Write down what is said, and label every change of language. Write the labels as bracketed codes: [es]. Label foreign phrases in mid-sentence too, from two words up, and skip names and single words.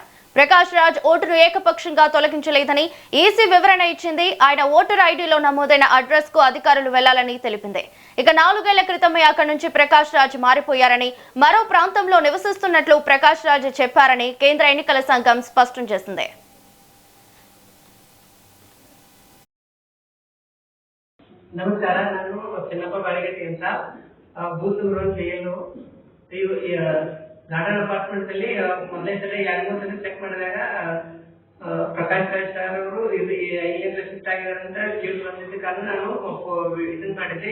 [te] ప్రకాష్ రాజ్ ఓటును ఏకపక్షంగా తొలగించలేదని ఈసీ వివరణ ఇచ్చింది. ఆయన ఓటర్ ఐడీలో నమోదైన అడ్రస్ కు అధికారులు వెళ్లాలని తెలిపింది. ఇక 4 ఏళ్ల క్రితమే అక్కడి నుంచి ప్రకాష్ రాజ్ మారిపోయారని, మరో ప్రాంతంలో నివసిస్తున్నట్లు ప్రకాష్ రాజ్ చెప్పారని కేంద్ర ఎన్నికల సంఘం స్పష్టం చేసింది. [kn] ನಮಸ್ಕಾರ. ನಾನು ಚಿನ್ನಪ್ಪ ಬಾಳಿಗಟ್ಟಿ ಅಂತ [en] booth number [kn] 7 ಗಾರ್ಡನ್ ಅಪಾರ್ಟ್ಮೆಂಟ್ ಅಲ್ಲಿ ಮೊದಲನೇ ಸಲ 2-3 ಸಲ ಚೆಕ್ ಮಾಡಿದಾಗ ಪ್ರಕಾಶ್ ರಾಜ್ ಸರ್ ಅವರು ಇಲ್ಲಿಂದ ಶಿಫ್ಟ್ ಆಗಿದ್ದಾರೆ ಅಂತ ತಿಳಿದು ಬಂದಿದ್ದ ಕಾರಣ ನಾನು ಇದನ್ನ ಮಾಡಿದ್ದೆ.